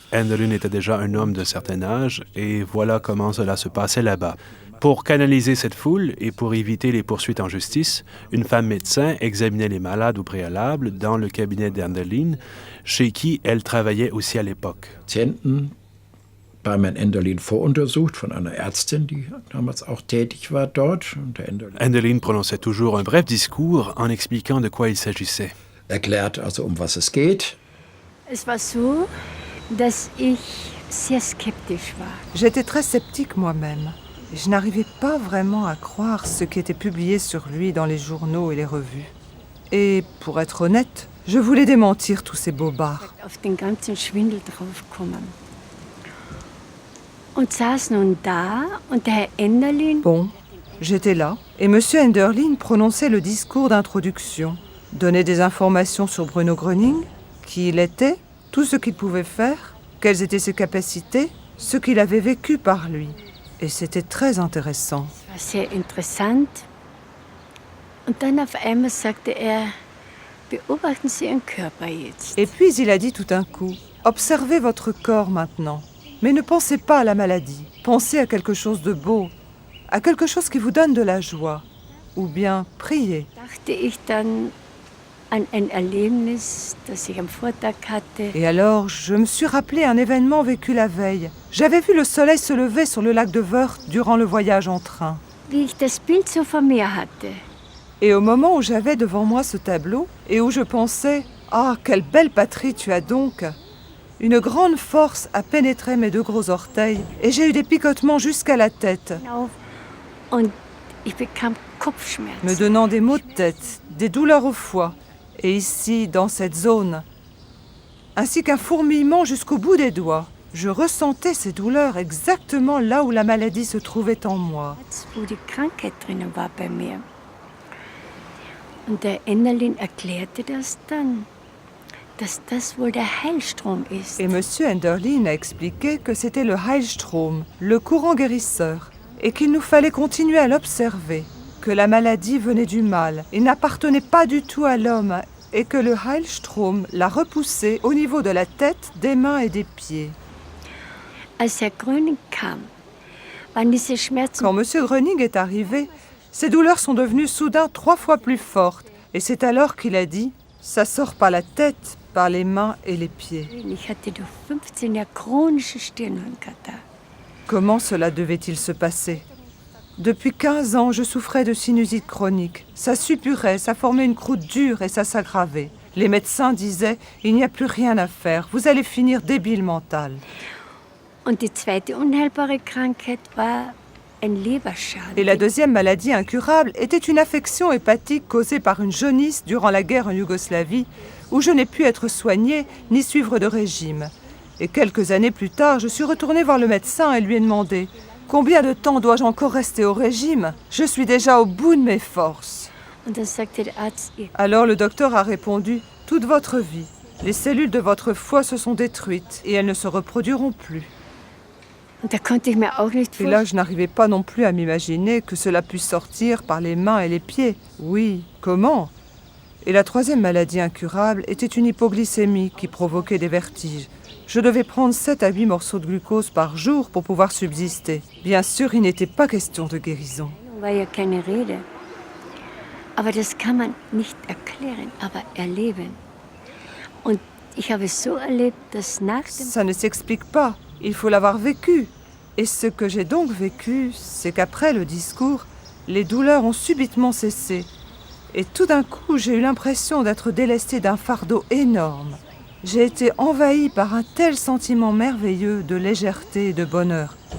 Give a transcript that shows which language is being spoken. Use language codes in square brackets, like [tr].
[fr] Enderlin était déjà un homme de certain âge, et voilà comment cela se passait là-bas. Pour canaliser cette foule et pour éviter les poursuites en justice, une femme médecin examinait les malades au préalable dans le cabinet d'Enderlin, chez qui elle travaillait aussi à l'époque. [de] Patienten beim Herrn Enderlin voruntersucht von einer Ärztin, die damals auch tätig war dort. [fr] Enderlin prononçait toujours un bref discours en expliquant de quoi il s'agissait. [de] Erklärt also, was es geht. Es war so, dass ich sehr skeptisch war. [fr] J'étais très sceptique moi-même. Je n'arrivais pas vraiment à croire ce qui était publié sur lui dans les journaux et les revues. Et pour être honnête, je voulais démentir tous ces bobards. [de] Auf den ganzen Schwindel draufgekommen. Und saß nun da und der Herr Enderlin... [fr] Bon, j'étais là et M. Enderlin prononçait le discours d'introduction, donnait des informations sur Bruno Gröning, qui il était, tout ce qu'il pouvait faire, quelles étaient ses capacités, ce qu'il avait vécu par lui. Et c'était très intéressant. [de] Es war sehr interessant. Und dann auf einmal sagte er, beobachten Sie Ihren Körper jetzt. [fr] Et puis il a dit tout d'un coup, observez votre corps maintenant, mais ne pensez pas à la maladie. Pensez à quelque chose de beau, à quelque chose qui vous donne de la joie, ou bien priez. [de] Dachte ich dann an ein Erlebnis, das ich am Vortag hatte. [fr] Et alors, je me suis rappelé un événement vécu la veille. J'avais vu le soleil se lever sur le lac de Wörth durant le voyage en train. [de] Wie ich das Bild so vor mir hatte. [fr] Et au moment où j'avais devant moi ce tableau, et où je pensais « Ah, quelle belle patrie tu as donc !» Une grande force a pénétré mes 2 gros orteils, et j'ai eu des picotements jusqu'à la tête. [de] Und ich bekam Kopfschmerzen. [fr] Me donnant des maux de tête, des douleurs au foie, et ici, dans cette zone, ainsi qu'un fourmillement jusqu'au bout des doigts. Je ressentais ces douleurs exactement là où la maladie se trouvait en moi. [de] Wo die Krankheit drinnen war bei mir. Und der Enderlin erklärte das dann, dass das wohl der Heilstrom ist. [fr] Et M. Enderlin a expliqué que c'était le Heilstrom, le courant guérisseur, et qu'il nous fallait continuer à l'observer, que la maladie venait du mal et n'appartenait pas du tout à l'homme, et que le Heilstrom l'a repoussé au niveau de la tête, des mains et des pieds. [de] Als Herr Gröning kam, waren diese Schmerzen... [fr] Quand M. Gröning est arrivé, ses douleurs sont devenues soudain 3 fois plus fortes, et c'est alors qu'il a dit « Ça sort par la tête, par les mains et les pieds. » [de] Ich hatte durch 15 Jahre chronische Stirnhirnkatar. [fr] Comment cela devait-il se passer? Depuis 15 ans, je souffrais de sinusite chronique. Ça suppurait, ça formait une croûte dure et ça s'aggravait. Les médecins disaient « Il n'y a plus rien à faire, vous allez finir débile mental. » [de] Und die zweite unheilbare Krankheit war ein Leberschaden. [fr] Et la deuxième maladie incurable était une affection hépatique causée par une jaunisse durant la guerre en Yougoslavie, où je n'ai pu être soignée ni suivre de régime. Et quelques années plus tard, je suis retournée voir le médecin et lui ai demandé « Combien de temps dois-je encore rester au régime? Je suis déjà au bout de mes forces. » Alors le docteur a répondu « Toute votre vie. Les cellules de votre foie se sont détruites et elles ne se reproduiront plus. » Et là, je n'arrivais pas non plus à m'imaginer que cela puisse sortir par les mains et les pieds. Oui, comment? Et la troisième maladie incurable était une hypoglycémie qui provoquait des vertiges. Je devais prendre 7 à 8 morceaux de glucose par jour pour pouvoir subsister. Bien sûr, il n'était pas question de guérison. [de] Aber das kann man nicht erklären, aber erleben. Und ich habe so erlebt, dass nach dem... [fr] Ça ne s'explique pas, il faut l'avoir vécu. Et ce que j'ai donc vécu, c'est qu'après le discours, les douleurs ont subitement cessé. Et tout d'un coup, j'ai eu l'impression d'être délestée d'un fardeau énorme. J'ai été envahie par un tel sentiment merveilleux de légèreté et de bonheur.